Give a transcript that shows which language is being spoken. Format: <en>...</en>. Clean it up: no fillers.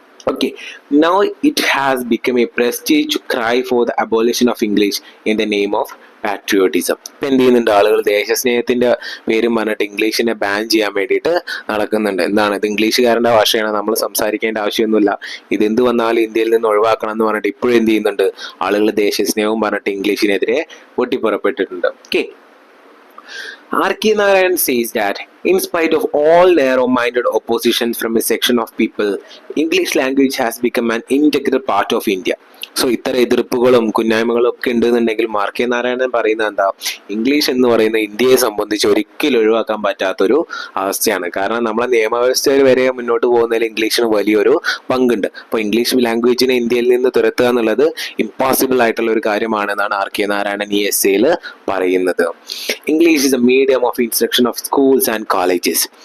<en>Okay, now it has become a prestige to cry for the abolition of English in the name of patriotism.</en> <ml>ഇപ്പം എന്ത് ചെയ്യുന്നുണ്ട് ആളുകൾ, ദേശസ്നേഹത്തിന്റെ പേരും പറഞ്ഞിട്ട് ഇംഗ്ലീഷിനെ ban ചെയ്യാൻ വേണ്ടിയിട്ട് നടക്കുന്നുണ്ട്. എന്താണ്, ഇത് ഇംഗ്ലീഷുകാരൻ്റെ ഭാഷയാണ്, നമ്മൾ സംസാരിക്കേണ്ട ആവശ്യമൊന്നുമില്ല, ഇതെന്ത് വന്നാലും ഇന്ത്യയിൽ നിന്ന് ഒഴിവാക്കണം എന്ന് പറഞ്ഞിട്ട് ഇപ്പോഴും എന്ത് ചെയ്യുന്നുണ്ട് ആളുകൾ, ദേശസ്നേഹവും പറഞ്ഞിട്ട് ഇംഗ്ലീഷിനെതിരെ പൊട്ടിപ്പുറപ്പെട്ടിട്ടുണ്ട്.</ml> <en>ഓക്കെ, RK Narayan says that in spite of all narrow-minded opposition from a section of people, English language has become an integral part of India.</en> <ml>So ഇത്തരം എതിർപ്പുകളും കുന്നായ്മകളും ഒക്കെ ഉണ്ടെന്നുണ്ടെങ്കിൽ RK നാരായണൻ പറയുന്നത് എന്താ, ഇംഗ്ലീഷ് എന്ന് പറയുന്ന ഇന്ത്യയെ സംബന്ധിച്ച് ഒരിക്കലും ഒഴിവാക്കാൻ പറ്റാത്തൊരു അവസ്ഥയാണ്. കാരണം നമ്മളെ നിയമവ്യവസ്ഥയിൽ വരെ മുന്നോട്ട് പോകുന്നതിൽ ഇംഗ്ലീഷിന് വലിയൊരു പങ്കുണ്ട്. അപ്പോൾ ഇംഗ്ലീഷ് ലാംഗ്വേജിനെ ഇന്ത്യയിൽ നിന്ന് തുരത്തുക എന്നുള്ളത് ഇമ്പോസിബിൾ ആയിട്ടുള്ള ഒരു കാര്യമാണെന്നാണ് RK നാരായണൻ ഈ എസ്സേയിൽ പറയുന്നത്.</ml> <en>English is a medium of instruction of schools and colleges.</en>